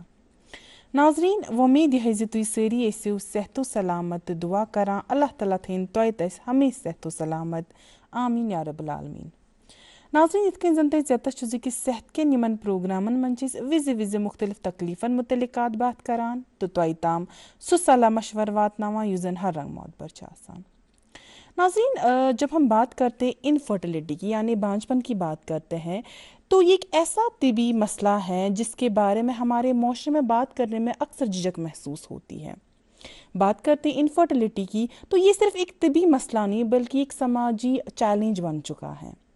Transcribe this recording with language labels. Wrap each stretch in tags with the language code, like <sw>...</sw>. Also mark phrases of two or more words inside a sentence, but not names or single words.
<ks>ناظریٖن، وۄمید یِہے زِ تُہۍ سٲری ٲسِو صحت و سلامت تہٕ دُعا کران اللہ تعالیٰ تھٲیِن توتہِ اَسہِ ہمیشہِ صحت و سلامت.</ks> <ar>آمیٖن یا رب العالمیٖن.</ar> <ks>ناظریٖن، یِتھ کٔنۍ زن تۄہہِ ژےٚ چھُ زِ کہِ صحت کٮ۪ن یِمن پروگرامن منٛز چھِ أسۍ وِزِ وِزِ مُختٔلِف تکلیٖفن مُتعلِق کتھ باتھ کران تہٕ تۄہہِ تام سُہ صلاح مشور واتناوان یُس زن ہر رنگ معتبر چھُ آسان.</ks> <ur>ناظرین، جب ہم بات کرتے ہیں انفرٹیلیٹی کی یعنی بانجھپن کی بات کرتے ہیں تو یہ ایک ایسا طبی مسئلہ ہے جس کے بارے میں ہمارے معاشرے میں بات کرنے میں اکثر جھجک محسوس ہوتی ہے. بات کرتے ہیں انفرٹیلیٹی کی تو یہ صرف ایک طبی مسئلہ نہیں بلکہ ایک سماجی چیلنج بن چکا ہے.</ur>